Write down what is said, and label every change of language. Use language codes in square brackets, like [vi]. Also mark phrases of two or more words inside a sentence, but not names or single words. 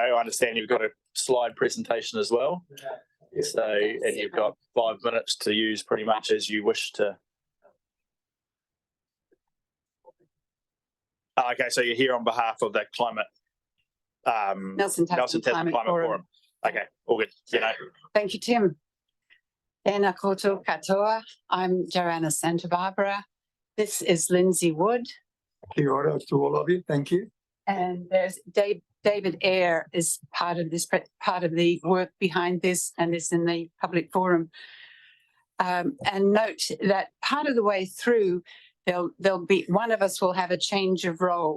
[en] I understand you've got a slide presentation as well. So, and you've got 5 minutes to use pretty much as you wish to. Okay, so you're here on behalf of the climate. Nelson Tasman Climate Forum. Okay, all good. You know. Thank you, Tim. [mi] Tēnā koutou katoa. [en] I'm Joanna Santa Barbara. This is Lindsay Wood. [mi] Kia ora [en] to all of you. Thank you. And there's David Eyre is part of the work behind this and is in the public forum. And note that part of the way through, there'll be one of us will have a change of role.